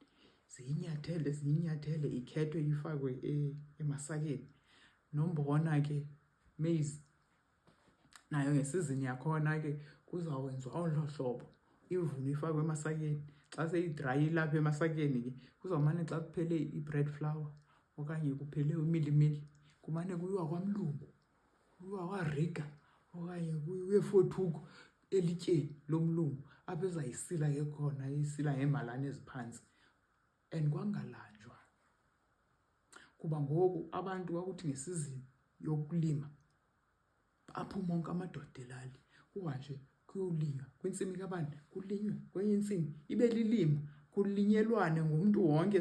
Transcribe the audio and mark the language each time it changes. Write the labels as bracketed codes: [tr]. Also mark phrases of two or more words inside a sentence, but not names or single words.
[xh] Zinyathele ikhethwe ifakwe emasakeni. Nombona ke maize nayo ngesizini yakhona ke kuzawenzwa olo hlobo. Ivunwe ifakwe emasakeni. Xa seyidry lapha emasakeni ke kuzawumane xa kuphele i- [en] bread flour [xh] okanye kuphele umilimili kumane kuyiwa kwamlungu, kuyiwa kwaRiga okanye kuyiwe Fothuku elityeni lomlungu apha ezayisila ke khona isila ngeemalane eziphansi and kwangalanjwa. Kuba ngoku abantu kwakuthi ngesizini yokulima aphuma onke amadoda elali kuhanjwe kuyolinywa kwintsimi kabani, kulinywe kwenye intsimi ibe lilimo, kulinyelwane ngumntu wonke.